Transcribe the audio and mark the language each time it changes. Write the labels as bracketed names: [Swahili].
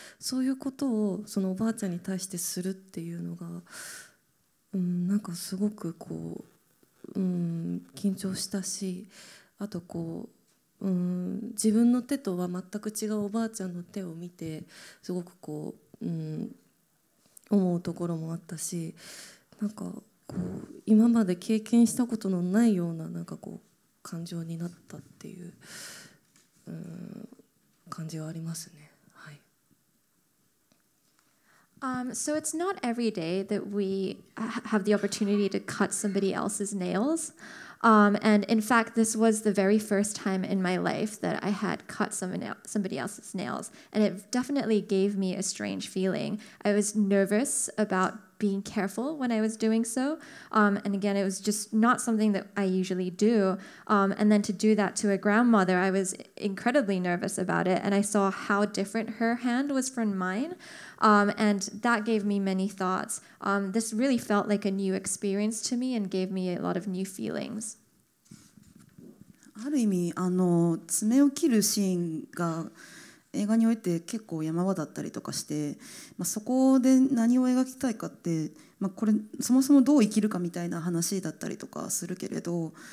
[Japanese] そういうことをそのおばあちゃんに対してするっていうのが、なんかすごくこう、緊張したし、あとこう、自分の手とは全く違うおばあちゃんの手を見てすごくこう、思うところもあったし、なんかこう今まで経験したことのないようななんかこう感情になったっていう、感じはありますね。はい。 [English] So it's not every day that we have the opportunity to cut somebody else's nails. And in fact, this was the very first time in my life that I had cut somebody else's nails. And it definitely gave me a strange feeling. I was nervous about being careful when I was doing so. And again, it was just not something that I usually do. And then to do that to a grandmother, I was incredibly nervous about it. And I saw how different her hand was from mine. And that gave me many thoughts. This really felt like a new experience to me and gave me a lot of new feelings. [Japanese] ある意味爪を切るシーンが映画において結構山場だったりとかして、そこで何を描きたいかって、これそもそもどう生きるかみたいな話だったりとかするけれど、